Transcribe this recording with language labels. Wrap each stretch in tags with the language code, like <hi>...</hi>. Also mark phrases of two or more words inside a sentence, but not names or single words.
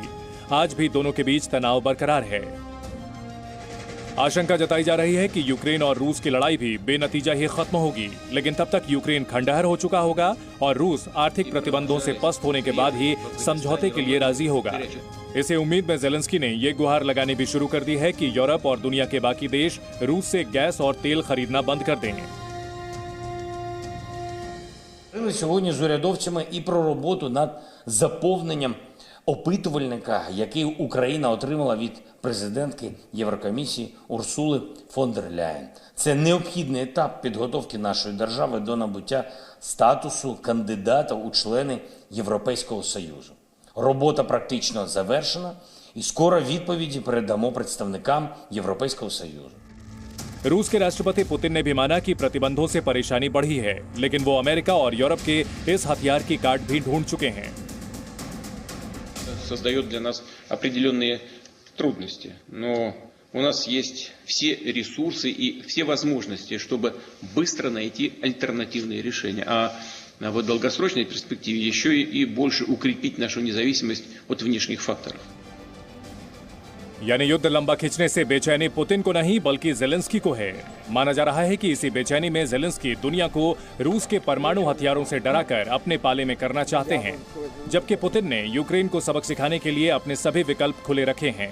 <hi>आज भी दोनों के बीच तनाव बरकरार है। आशंका जताई जा रही है कि यूक्रेन और रूस की लड़ाई भी बेनतीजा ही खत्म होगी, लेकिन तब तक यूक्रेन खंडहर हो चुका होगा और रूस आर्थिक प्रतिबंधों से पस्त होने के बाद ही समझौते के लिए राजी होगा। इसी उम्मीद में ज़ेलेंस्की ने ये गुहार लगानी भी शुरू कर दी है कि यूरोप और दुनिया के बाकी देश रूस से गैस और तेल खरीदना बंद कर दें।</hi> <uk>Сьогодні з урядовцями і про роботу над заповненням опитувальника, який Україна отримала від президентки Єврокомісії Урсули фон дер Ляєн. Це необхідний етап підготовки нашої держави до набуття статусу кандидата у члени Європейського Союзу. Робота практично завершена, і скоро відповіді передамо представникам Європейського Союзу.</uk> <hi>रूस के राष्ट्रपति पुतिन ने भी माना कि प्रतिबंधों से परेशानी बढ़ी है, लेकिन वो अमेरिका और यूरोप के इस हथियार की काट भी ढूंढ चुके हैं।</hi> <ru>Создает для нас определенные трудности, но у нас есть все ресурсы и все возможности, чтобы быстро найти альтернативные решения, а в долгосрочной перспективе еще и больше укрепить нашу независимость от внешних факторов.</ru> <hi>यानी युद्ध लंबा खींचने से बेचैनी पुतिन को नहीं बल्कि ज़ेलेंस्की को है। माना जा रहा है कि इसी बेचैनी में ज़ेलेंस्की दुनिया को रूस के परमाणु हथियारों से डराकर अपने पाले में करना चाहते हैं, जबकि पुतिन ने यूक्रेन को सबक सिखाने के लिए अपने सभी विकल्प खुले रखे हैं।</hi>